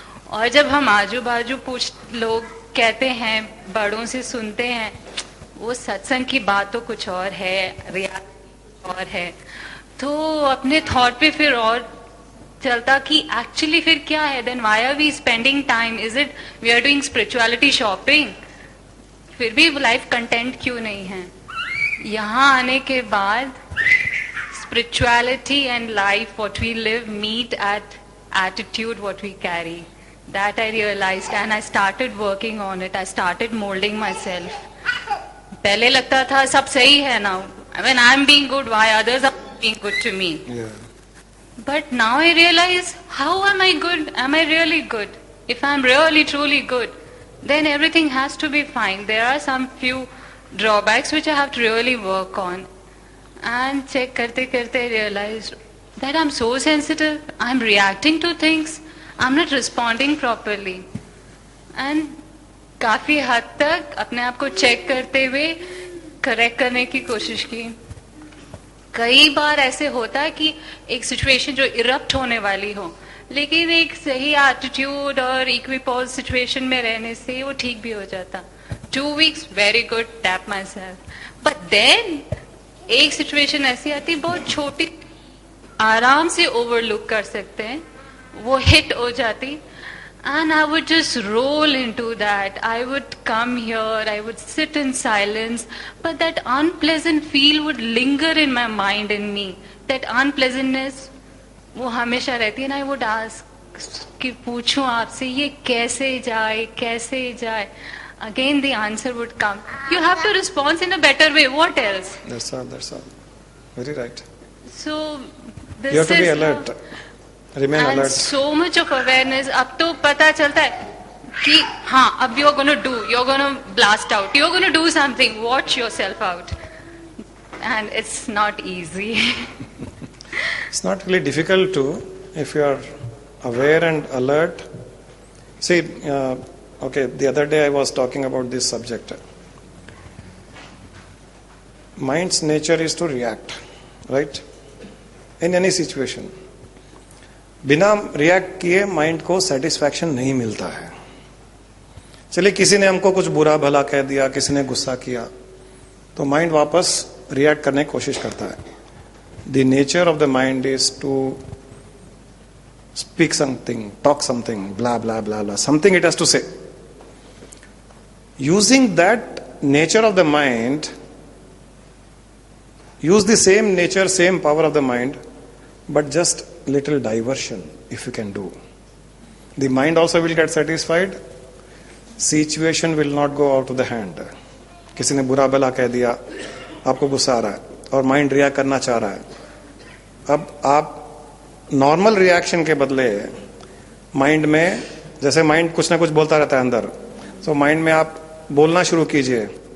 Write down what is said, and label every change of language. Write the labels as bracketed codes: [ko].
[hi] और जब हम आजू बाजू लोग कहते हैं, बड़ों से सुनते हैं, वो सत्संग की बात तो कुछ और है, रियलिटी और है, तो अपने थॉट पे फिर और चलता कि एक्चुअली फिर क्या है, [en] then why are we spending time, is it we are doing spirituality shopping, [hi] फिर भी लाइफ कंटेंट क्यों नहीं है। यहाँ आने के बाद [en] spirituality and life, what we live, meet at attitude, what we carry. That I realized and I started working on it. I started molding myself. [hi] पहले लगता था सब सही है [en] now. When I'm being good, why others are being good to me? Yeah. But now I realize, how am I good? Am I really good? If I'm really truly good, then everything has to be fine. There are some few drawbacks which I have to really work on. And check [hi] करते करते [en] realized that I'm so sensitive. I'm reacting to things. I'm not responding properly. [hi] And काफी हद तक अपने आप को check करते हुए करेक्ट करने की कोशिश की। कई बार ऐसे होता है कि एक सिचुएशन जो इरप्ट होने वाली हो, लेकिन एक सही एटीट्यूड और इक्विपोज सिचुएशन में रहने से वो ठीक भी हो जाता। [en] 2 weeks very good, tap myself. [hi] But then एक सिचुएशन ऐसी आती, बहुत छोटी, आराम से ओवरलुक कर सकते हैं, वो हिट हो जाती, [en] And I would just roll into that. I would come here, I would sit in silence, but that unpleasant feel would linger in my mind in me. [hi] That unpleasantness वो हमेशा रहती है, ना [en] I would ask [hi] कि पूछूं आपसे ये कैसे जाए कैसे जाए। [en] again the answer would come. You have to respond in a better way. What else? That's all. Very right. So this You have to be is alert. Remain and alert. so much of awareness. [hi] अब तो पता चलता है कि हाँ अब [en] you're gonna blast out, you're gonna do something. Watch yourself out, and it's not easy. It's not really difficult to, if you are aware and alert. See, okay, the other day I was talking about this subject. Mind's nature is to react, right? In any situation. [hi] बिना react किए mind को satisfaction नहीं मिलता है. चलिए किसी ने हमको कुछ बुरा भला कह दिया, किसी ने गुस्सा किया, तो माइंड वापस रिएक्ट करने की कोशिश करता है. [en] The nature of the mind is to speak something, talk something, blah, blah, blah, blah, something it has to say. Using that nature of the mind, use the same nature, same power of the mind, but just little diversion, if you can do. The mind also will get satisfied. Situation will not go out of the hand. [hi] किसी ने बुरा भला कह दिया, आपको गुस्सा आ रहा है और माइंड रिएक्ट करना चाह रहा है. अब आप नॉर्मल रिएक्शन के बदले माइंड में, जैसे माइंड कुछ ना कुछ बोलता रहता है अंदर, तो माइंड में आप बोलना शुरू कीजिए.